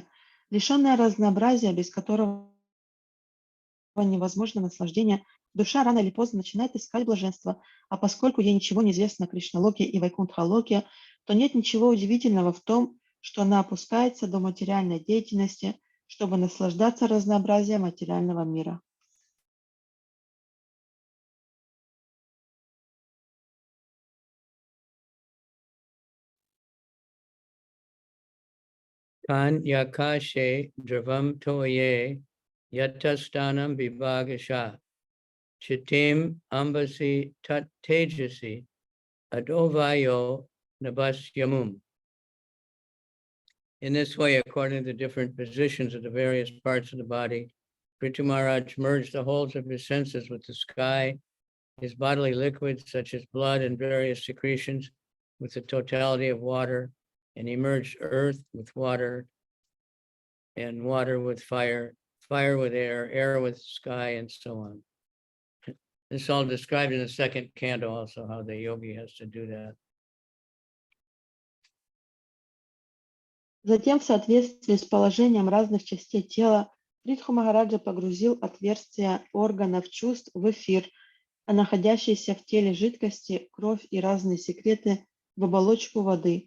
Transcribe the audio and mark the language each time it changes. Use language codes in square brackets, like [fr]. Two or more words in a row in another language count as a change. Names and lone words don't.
[ru] Лишенное разнообразия, без которого невозможно наслаждение, душа рано или поздно начинает искать блаженство, а поскольку ей ничего не известно о Кришна-локе и Вайкунтха-локе, то нет ничего удивительного в том, что она опускается до материальной деятельности, чтобы наслаждаться разнообразием материального мира. [sa] Kan yakashe dravam toye yatastanam vibhagasha chitim ambasi tat tejasi adovayo nabasyamum. [en] In this way, according to the different positions of the various parts of the body, Prithu Maharaj merged the wholes of his senses with the sky, his bodily liquids such as blood and various secretions with the totality of water, and he merged earth with water and water with fire, fire with air, air with sky, and so on. This is all described in the second canto also, how the yogi has to do that. [ru] Затем, в соответствии с положением разных частей тела, Притху Махараджа погрузил отверстия органов чувств в эфир, а находящиеся в теле жидкости, кровь и разные секреты в оболочку воды.